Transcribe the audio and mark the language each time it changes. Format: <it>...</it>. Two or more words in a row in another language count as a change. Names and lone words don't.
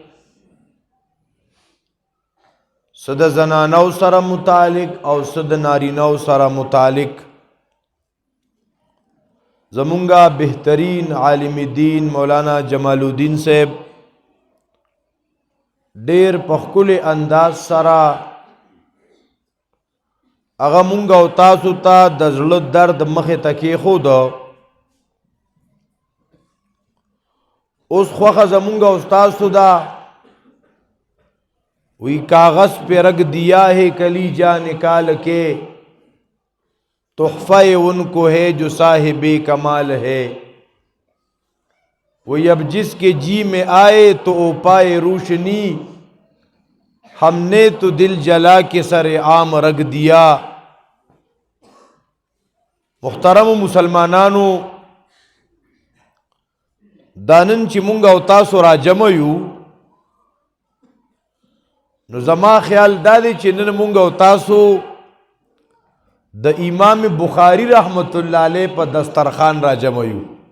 <ps>څه د زنانو سره متعلق او څه د نارینو سره متعلق زمونگا بہترین عالم دین مولانا جمال الدین صاحب ډیر پخکل انداز سره هغه مونږ او تاسو ته د زړه درد مخې ته کېښود. اوس خوښه زمونږ او تاسو ده وی</ps> <ur>کاغذ پہ رکھ دیا ہے کلیجہ نکال کے تحفہ ان کو ہے جو صاحب کمال ہے وہی اب جس کے جی میں آئے تو او پائے روشنی ہم نے تو دل جلا کے سر عام رکھ دیا.</ur> <ps>محترم مسلمانانو دانن چې مونږ او تاسو را جمع یو نو زما خیال دا دی چې نن مونږ او تاسو د امام بخاری رحمت الله علیه په دسترخوان را جمع یو.</ps>